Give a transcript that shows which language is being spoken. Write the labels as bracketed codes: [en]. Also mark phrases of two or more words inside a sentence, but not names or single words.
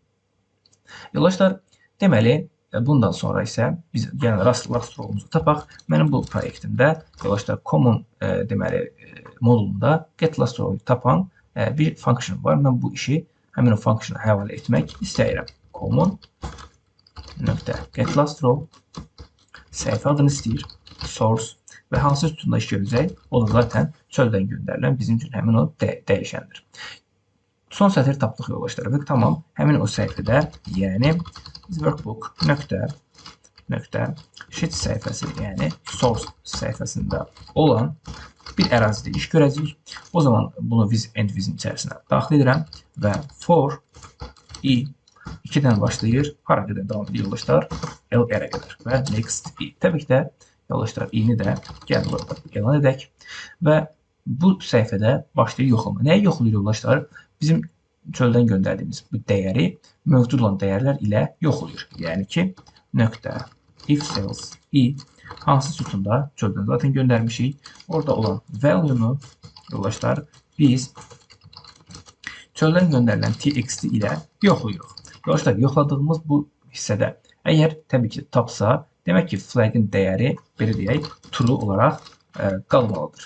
[az] Yoldaşlar, deməli, bundan sonra isə biz yəni [en] last row'umuzu [az] tapaq. Mənim bu proyektimdə yoldaşlar common deməli modulunda [en] get last row'u [az] tapan bir function var. Mən bu işi həmin o functiona həvalə etmək istəyirəm. Common nöqtə [en] get last row [az] səhifə adını istəyir, source və hansı sütunda iş görəcək, o da zaten çöldən göndərilən bizim üçün həmin o dəyişəndir. Son sətri tapdıq yoldaşlar və tamam, həmin o səhifədə, yəni workbook nöqtə sheet səhifəsi, yəni source səhifəsində olan bir ərazidə iş görəcəyik. O zaman bunu [en] with and within [az] içərisinə daxil edirəm və [en] for i [az] 2-dən başlayır, hara qədər davam edir yoldaşlar, LR-ə qədər və [en] next i. [az] Təbii ki də yoldaşlar i-ni də gəl burada elan edək və bu səhifədə başlayır yoxlama. Nəyi yoxlayır yoldaşlar? Bizim çöldən göndərdiyimiz bu dəyəri mövcud olan dəyərlər ilə yoxlayır. Yəni ki, nöqtə [en] if cells i [az] hansı sütunda çöldən zaten göndərmişik. Orada olan value-nu yoldaşlar biz çöldən göndərilən txt ilə yoxlayırıq. Yoldaşlar, yoxladığımız bu hissədə əgər təbii ki tapsa, demək ki flag'in dəyəri belə deyək true olaraq qalmalıdır.